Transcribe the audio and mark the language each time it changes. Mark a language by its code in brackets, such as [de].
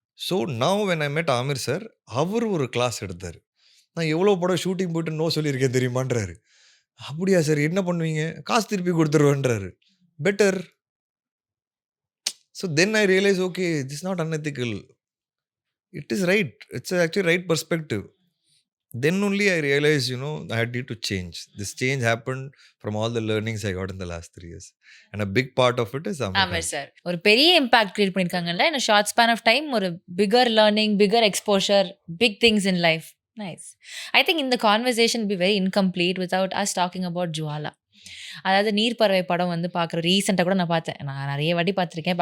[en] so now when I met Amir sir, [ta] அவர் ஒரு class எடுத்தார். நான் எவ்வளோ படம் ஷூட்டிங் போயிட்டு நோ சொல்லியிருக்கேன் தெரியுமான்றாரு. அப்படியா சார், என்ன பண்ணுவீங்க? காசு திருப்பி கொடுத்துருவேன்றாரு. [en] Better. So then I realise okay this not unethical. it is right. It's actually right perspective. Then only I realized, I need to change. This change happened from all the learnings I got in the last 3 years. And a big part of it is Amir [ta] ஆமா [en] Khan. [ta] Sir. [en] ஒரு பெரிய impact create பண்ணியிருக்காங்கல்ல. In a short span of time ஒரு bigger learning, bigger exposure, big things in life. Nice. I think இந்த conversation be very incomplete without us talking about Jwala. [ta] அதாவது நீர்ப்பறவை படம் வந்து பார்க்குற ரீசெண்டாக கூட நான் பார்த்தேன். நான் நிறைய வாட்டி பார்த்துருக்கேன்.